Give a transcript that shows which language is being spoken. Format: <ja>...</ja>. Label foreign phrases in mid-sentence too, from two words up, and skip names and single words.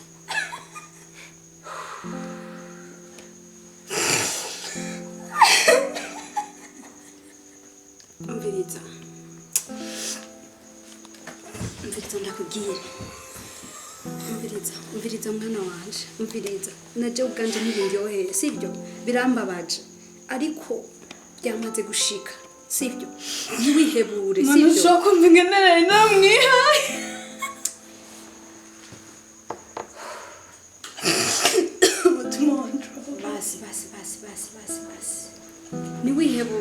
<rn>Umviriza ndakubwira. Umviriza mwana wanje, umviriza. Naje ubwanje ntibindyoheye, sibyo? Birambabaje. Ariko byamaze gushika, sibyo? Ntiwihebure, sibyo? Manu shoko mbingenere namwihaye. Basi. Niwi</rn>